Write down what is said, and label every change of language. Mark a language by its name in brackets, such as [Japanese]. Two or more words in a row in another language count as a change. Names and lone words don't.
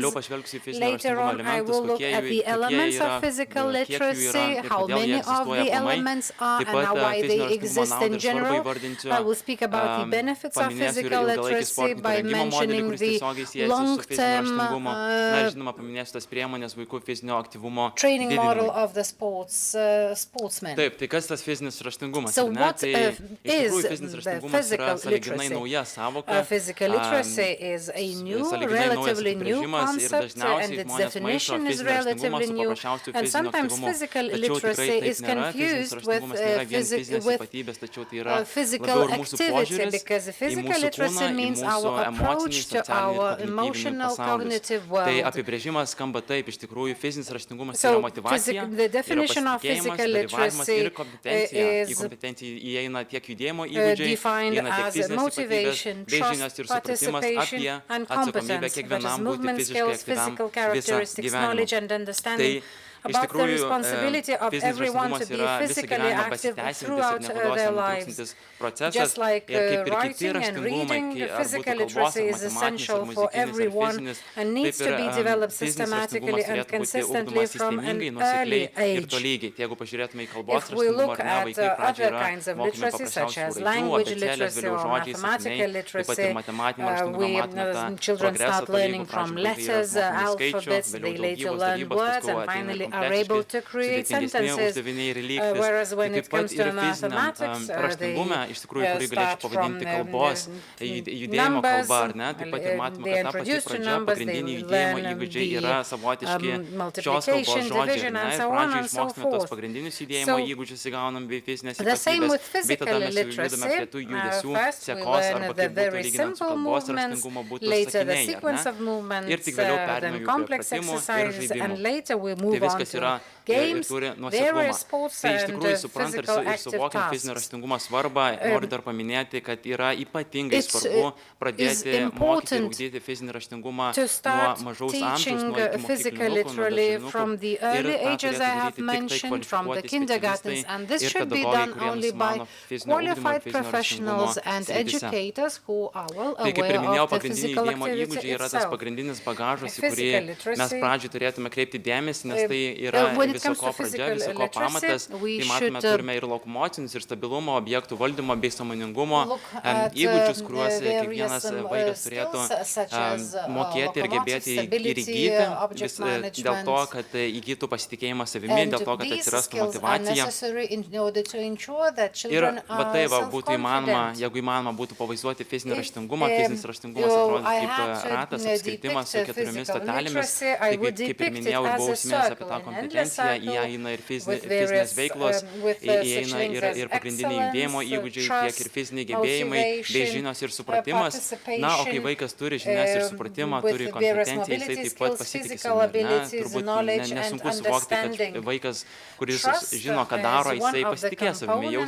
[English] Later on, I will look at the elements of physical literacy, how many of the elements are, and why they exist in general. I will speak about the benefits of physical literacy by mentioning the long-term training model of the sportsman. [Lithuanian] Taip, tai kas tas fizinis raštingumas? [English] So what [Lithuanian] Tai [English] is [Lithuanian] iš tikrųjų [English] the [Lithuanian] fizinis raštingumas [English] physical [Lithuanian] yra sąlyginai [English] literacy? [Lithuanian] nauja sąvoka. [English] Physical literacy is a new, relatively new concept, and its definition is relatively new. And sometimes physical literacy is confused with physical activity, because physical literacy means our approach to our emotional, cognitive world. [Lithuanian] Tai apibrėžimas skamba taip, iš tikrųjų fizinis raštingumas [English] So [Lithuanian] yra motyvacija, [English] the definition of physical literacy [Lithuanian] ir kompetencija. Į [English] is [Lithuanian] kompetenciją įeina tiek judėjimo įgūdžiai, [English] defined [Lithuanian] įeina tiek [English] as [Lithuanian] fizinės [English] motivation, [Lithuanian] ypatybės, bei žinios [English] trust, [Lithuanian] ir supratimas apie [English] participation, and [Lithuanian] atsakomybę [English] competence, that is [Lithuanian] kiekvienam būti [English] movement [Lithuanian] fiziškai [English] skills, [Lithuanian] aktyviam [English] physical [Lithuanian] visą [English] characteristics, knowledge [Lithuanian] gyvenimą. [English] and understanding [Lithuanian] Iš [English] about the [Lithuanian] tikrųjų, [English] responsibility of [Lithuanian] fizinis [English] everyone to [Lithuanian] raštingumas [English] be [Lithuanian] yra visą [English] physically [Lithuanian] gyvenimą [English] active [Lithuanian] pasiteisinantis [English] throughout [Lithuanian] ir [English] their [Lithuanian] nepaprastai [English] lives. [Lithuanian] nutrūkstantis procesas. [English] Just like [Lithuanian] Ir kaip ir kiti [English] writing and [Lithuanian] raštingumai, [English] reading, [Lithuanian] ar [English] physical [Lithuanian] būtų kalbos, [English] literacy [Lithuanian] ar [English] is [Lithuanian] matematinis, [English] essential [Lithuanian] ar [English] for [Lithuanian] muzikinis, ar [English] everyone [Lithuanian] fizinis, [English] and needs to be developed [Lithuanian] fizinis [English] systematically [Lithuanian] raštingumas [English] and [Lithuanian] turėtų būti [English] consistently [Lithuanian] ugdomas [English] from an [Lithuanian] sistemingai, [English] early [Lithuanian] nuosekliai ir [English] age. [Lithuanian] tolygiai. Tai jeigu pažiūrėtume į kalbos [English] If we [Lithuanian] raštingumą, [English] look [Lithuanian] ar ne, [English] at [Lithuanian] vaikai pradžioje [English] other [Lithuanian] yra [English] kinds of [Lithuanian] mokomi [English] literacy, such [Lithuanian] paprasčiausių [English] as [Lithuanian] raidžių, [English] language [Lithuanian] abėcėlės, [English] literacy [Lithuanian] vėliau [English] or [Lithuanian] žodžiai, [English] mathematical [Lithuanian] sakiniai, taip pat ir [English] literacy, [Lithuanian] matematinio raštingumo matome [English] children [Lithuanian] progresą [English] start learning [Lithuanian] tolygų, [English] from [Lithuanian] pradžioje [English] letters, [Lithuanian] vaikai yra mokomi [English] alphabets, [Lithuanian] skaičių, [English] they [Lithuanian] vėliau [English] later [Lithuanian] daugybos, [English] learn [Lithuanian] darybos, [English] words, [Lithuanian] paskui [English] and [Lithuanian] ateina [English] finally are able to create [Lithuanian] sudėtingesni [English] sentences. [Lithuanian] uždaviniai ir lygtis. [English] Whereas when [Lithuanian] Taip [English] it [Lithuanian] pat [English] comes to [Lithuanian] ir fiziniam [English] mathematics, [Lithuanian] raštingume, iš tikrųjų, kurį [English] start [Lithuanian] galėčiau pavadinti [English] from [Lithuanian] kalbos, judėjimo [English] numbers, [Lithuanian] kalba, ar ne, taip pat ir matome, [English] they [Lithuanian] kad ta pati [English] introduce to [Lithuanian] pradžia, [English] numbers, [Lithuanian] pagrindiniai [English] they [Lithuanian] judėjimo [English] learn [Lithuanian] įgūdžiai [English] the, [Lithuanian] yra savotiški šios [English] multiplication, [Lithuanian] kalbos žodžiai, [English] division, [Lithuanian] ne, [English] and [Lithuanian] ir [English] so on [Lithuanian] pradžioje [English] and so [Lithuanian] išmoksime tos [English] forth. [Lithuanian] pagrindinius judėjimo [English] So, [Lithuanian] įgūdžius įgaunam bei fizinės [English] the same with [Lithuanian] ypatybės, bei [English] physical [Lithuanian] tada mes jau judame [English] literacy. [Lithuanian] prie tų judesių [English] First we [Lithuanian] sekos [English] learn [Lithuanian] arba [English] the [Lithuanian] kaip būtų [English] very [Lithuanian] lyginant su [English] simple [Lithuanian] kalbos [English] movements, [Lithuanian] raštingumo būtų [English] later the [Lithuanian] sakiniai, [English] sequence [Lithuanian] ar [English] of [Lithuanian] ne? [English] movements, [Lithuanian] Ir tik vėliau [English] then [Lithuanian] pereiname jau prie [English] complex [Lithuanian] pratimų ir [English] exercises, [Lithuanian] žaidimų. [English] and later we [Lithuanian] Tai [English] move on [Lithuanian] viskas yra [English] to [Lithuanian] ir [English] games, [Lithuanian] turi [English] various [Lithuanian] nuoseklumą. [English] sports, [Lithuanian] Tai iš [English] and [Lithuanian] tikrųjų suprant [English] physical [Lithuanian] ir [English] active [Lithuanian] suvokiant fizinio [English] tasks. [Lithuanian] raštingumo svarbą, noriu dar paminėti, kad yra ypatingai svarbu pradėti mokyti ir [English] important [Lithuanian] ugdyti fizinį raštingumą [English] to [Lithuanian] nuo [English] start [Lithuanian] mažaus amžiaus, [English] teaching [Lithuanian] nuo iki [English] physical [Lithuanian] mokyklinukų, nuo [English] literally from [Lithuanian] darželinukų. [English] the [Lithuanian] Ir [English] early [Lithuanian] tą [English] ages [Lithuanian] turėtų [English] I have [Lithuanian] daryti tik tai [English] mentioned, from the [Lithuanian] kvalifikuoti [English] kindergartens, [Lithuanian] specialistai [English] and this [Lithuanian] ir [English] should be [Lithuanian] pedagogai, [English] done [Lithuanian] kuriems [English] only by [Lithuanian] mano fizinio ugdymo ir [English] qualified [Lithuanian] fizinio raštingumo [English] professionals and [Lithuanian] srityse. [English] educators who are well [Lithuanian] Tai kaip ir [English] aware [Lithuanian] minėjau, [English] of the [Lithuanian] pagrindiniai [English] physical [Lithuanian] judėjimo [English] activity [Lithuanian] įgūdžiai yra tas [English] itself. [Lithuanian] pagrindinis bagažas, į kurį [English] Physical literacy, [Lithuanian] mes pradžioj turėtume kreipti dėmesį, nes tai yra [English] when it [Lithuanian] viso [English] comes [Lithuanian] ko [English] to [Lithuanian] pradžia, [English] physical [Lithuanian] viso ko [English] literacy, [Lithuanian] pamatas. [English] we [Lithuanian] Tai matome, [English] should, [Lithuanian] turime ir lokomocinius, ir stabilumo, objektų valdymo bei sąmoningumo [English] look at, [Lithuanian] įgūdžius, kuriuos [English] various, [Lithuanian] kiekvienas vaikas turėtų [English] skills, such as, [Lithuanian] mokėti ir [English] locomotive [Lithuanian] gebėti ir [English] stability, [Lithuanian] įgyti, [English] object [Lithuanian] dėl to, [English] management. [Lithuanian] kad įgytų pasitikėjimą savimi, [English] And [Lithuanian] dėl to, kad [English] these [Lithuanian] atsirastų [English] skills are [Lithuanian] motyvacija. [English] necessary in order to ensure that [Lithuanian] Ir [English] children [Lithuanian] va [English] are [Lithuanian] tai va, būtų įmanoma, [English] self-confident. [Lithuanian] jeigu įmanoma būtų pavaizduoti fizinį [English] If, [Lithuanian] raštingumą, fizinis raštingumas [English] I [Lithuanian] atrodo kaip [English] had to [Lithuanian] ratas, apskritimas su [English] depict [Lithuanian] keturiomis [English] physical [Lithuanian] stotelėmis. [English] literacy, I [Lithuanian] Tai [English] would [Lithuanian] kaip ir [English] depict [Lithuanian] minėjau, [English] it [Lithuanian] ir [English] as [Lithuanian] buvau [English] a [Lithuanian] užsiminęs apie [English] circle, [Lithuanian] tą [English] an endless [Lithuanian] kompetenciją, [English] circle [Lithuanian] įeina ir [English] with [Lithuanian] fizinės [English] various, [Lithuanian] veiklos, [English] with [Lithuanian] įeina [English] such things as [Lithuanian] ir pagrindiniai judėjimo [English] excellence, [Lithuanian] įgūdžiai, tiek ir [English] trust, [Lithuanian] fiziniai gebėjimai, bei [English] motivation, [Lithuanian] žinios ir supratimas. Na, o kai vaikas turi žinias ir supratimą, [English] with [Lithuanian] turi [English] various [Lithuanian] kompetenciją, jisai [English] mobility [Lithuanian] taip pat [English] skills, [Lithuanian] pasitikė [English] physical [Lithuanian] savimi. [English] abilities, [Lithuanian] Turbūt [English] knowledge and [Lithuanian] nesunku suvokti, kad [English] understanding. [Lithuanian] vaikas, kuris [English] Trust [Lithuanian] žino, ką daro, [English] is one [Lithuanian] jisai [English] of the [Lithuanian] pasitikė savimi, [English] components